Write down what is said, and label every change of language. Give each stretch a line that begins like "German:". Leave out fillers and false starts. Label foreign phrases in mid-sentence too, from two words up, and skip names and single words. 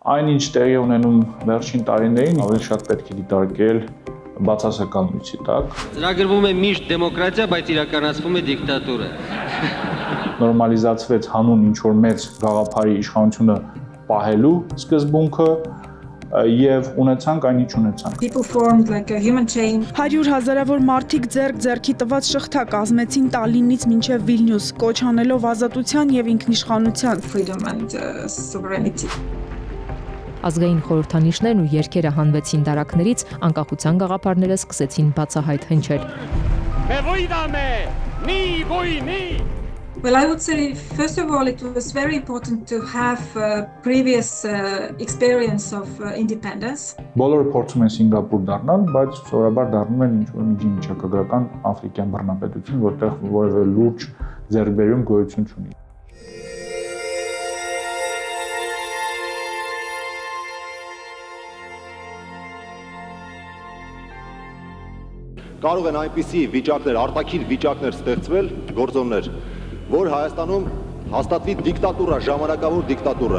Armenian: Այնինչ տեղի ունենում վերջին տարիներին ավելի շատ պետք է դիտարկել բացասականույցի տակ։ Ծրագրվում է միշտ դեմոկրատիա, բայց իրականացվում է դիկտատուրա։ Նորմալիզացվեց հանուն ինչ-որ մեծ գաղափարի իշխանությունը պահելու սկզբունքը եւ ունեցանք այն ինչ ունեցանք։
English: People formed like a human chain.
Armenian: 100 հազարավոր մարդիկ ձեռքի տված շղթա կազմեցին Տալինից մինչև Վիլնյուս, կոչ անելով ազատության եւ ինքնիշխանության,
English: Freedom and sovereignty.
Armenian: Ազգային խորհրդանիշներն ու երգերը հանվեցին դարակներից, անկախության գաղափարները սկսեցին բացահայտ հնչել։
English: Well, I would say, first of all, it was very important to have previous experience of independence.
Armenian: Բոլորը փորձում են Սինգապուր դառնալ, բայց սովորաբար դառնում են ինչ-որ միջին-միջակայական աֆրիկյան բռնապետություն, որտեղ որևէ լուրջ ձեռքբերում գոյություն չունի։ Կարող են այնպիսի վիճակներ, արտաքին վիճակներ ստեղծվել, գործոններ, որ Հայաստանում հաստատվի դիկտատուրա, ժամանակավոր դիկտատուրա։